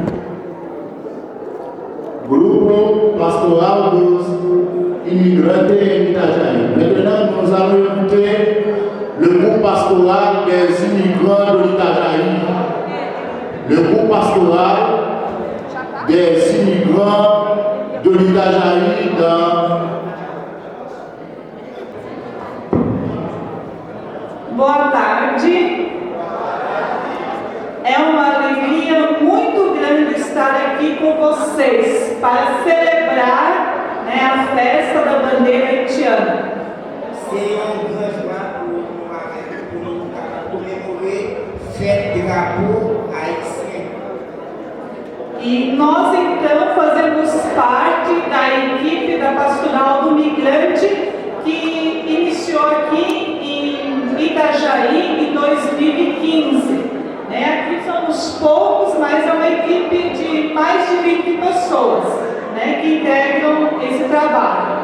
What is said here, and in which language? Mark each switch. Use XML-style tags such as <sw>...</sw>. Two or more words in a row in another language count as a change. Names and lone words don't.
<pt>Grupo Pastoral dos Imigrantes em Itajaí.</pt> <fr>Maintenant, nous allons écouter le groupe pastoral des immigrants de l'Itajaí. Le groupe pastoral des immigrants de l'Itajaí dans...</fr> <pt>Boa tarde. É uma alegria muito grande estar aqui com vocês para celebrar, a festa da bandeira haitiana.</pt> <fr>C'est un grand joie pour nous commémorer fête du drapeau haïtien.</fr> <pt>E nós então fazemos parte da equipe da Pastoral do Migrante que iniciou aqui em Itajaí em 2015. Aqui somos poucos, mas é uma equipe de mais de 20 pessoas que integram esse trabalho.</pt>